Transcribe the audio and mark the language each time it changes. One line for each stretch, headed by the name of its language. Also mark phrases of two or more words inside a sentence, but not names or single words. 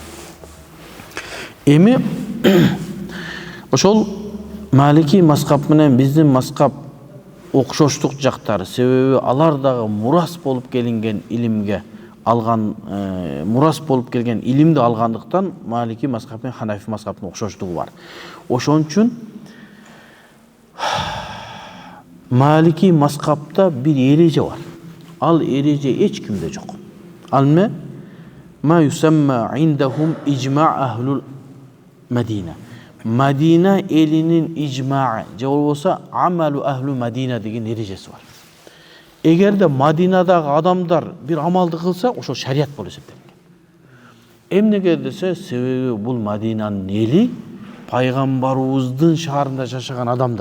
Kyrgyz: Эми ошол Малики мазхаб менен биздин мазхаб окшоштук жактары, себеби алар дагы мурас болуп келинген илимге алган, мурас болуп келген илимди алгандыктан Малики мазхаб менен Ханафи мазхабынын окшоштугу бар. Ошон үчүн Малики мазхабта бир эреже бар. Ал эреже эч кимде жок. Ал эмне?
Arabic: ما يسمى عندهم إجماع أهل المدينة.
Kyrgyz: Мадина элинин ижмасы, же болбосо
Arabic: عمل أهل المدينة
Kyrgyz: деген эрежеси бар. Эгерде Мадинадагы адамдар бир амалды кылса, ошол шарият болуп эсептелет. Эмнеге десе, себеби бул Мадинанын эли пайгамбарыбыздын шаарында жашаган адамдар.